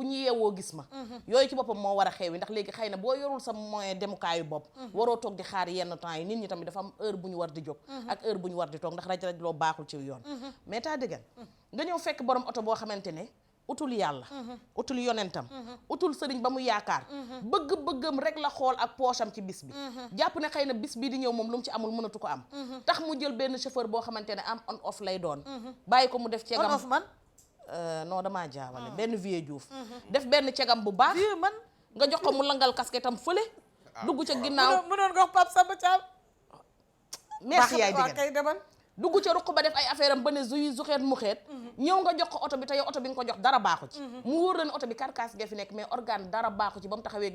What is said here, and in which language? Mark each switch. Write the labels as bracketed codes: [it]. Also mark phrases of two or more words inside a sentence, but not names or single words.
[wo] ñu yeewoo gis ma yooyu ci boppam moo war a xewi ndax léegi xëy na boo yorul sa moyen demukaayu bopp waroo toog di xaar yenn temps yi nit ñi tamit dafa am heure bu ñu war di jóg ak heure bu ñu war di toog ndax raj loo baaxul ci yoon mais taa dëggan nga ñëw fekk borom oto boo xamante ne utul yàlla utul yonentam utul sëriñ ba mu yaakaar bëgg-bëggam rek la xool ak poosam ci bis bi jàpp ne xëy na bis bii di ñëw moom lu mu ci amul mënatu ko am tax mu jël benn chauffeur boo xamante ne am [en] on off [wo] lay doon bàyyi ko mu def cegam [en] on off man [wo] non damaa jaawale benn vieux Diouf def benn cegam bu baax man nga jox ko mu langal casquette am fële dugg ca ginnaaw mu doon gox Pape Samba Thiam merci yaay diggan demal dugg ca ruq ba def ay affaire am ba ne zuxeet mu xeet ñëw nga jox ko oto bi te yow oto bi nga ko jox dara baaxu ci mu wóor la ne oto bi carcasse ga fi nekk mais organe dara baaxu ci ba mu taxawee